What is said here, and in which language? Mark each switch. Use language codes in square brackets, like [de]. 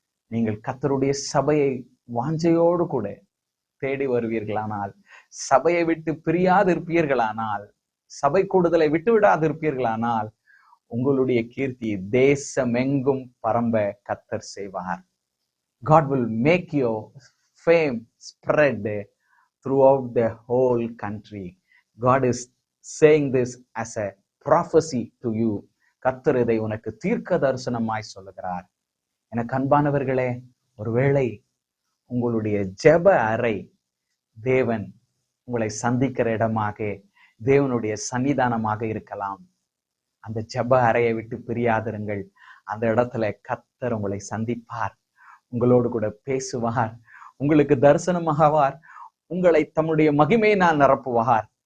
[ta] நீங்கள் கர்த்தருடைய சபையை வாஞ்சையோடு கூட தேடி வருவீர்களானால், சபையை விட்டு பிரியாதிருப்பீர்களானால், சபை கூடுதலை விட்டு விடாதிருப்பீர்களானால், உங்களுடைய கீர்த்தி தேசமெங்கும் பரம்ப கர்த்தர் செய்வார். [en] God will make your fame spread throughout the whole country. God is saying this as a prophecy to you. [ta] கர்த்தர் இதை உனக்கு தீர்க்க தரிசனமாய் சொல்லுகிறார். எனக்கு அன்பானவர்களே, ஒருவேளை உங்களுடைய ஜெப அறை தேவன் உங்களை சந்திக்கிற இடமாக, தேவனுடைய சன்னிதானமாக இருக்கலாம். அந்த ஜெப அறையை விட்டு பிரியாதிருங்கள். அந்த இடத்துல கர்த்தர் உங்களை சந்திப்பார், உங்களோடு கூட பேசுவார், உங்களுக்கு தரிசனமாகவார், உங்களை தம்முடைய மகிமையினால் நிரப்புவார்.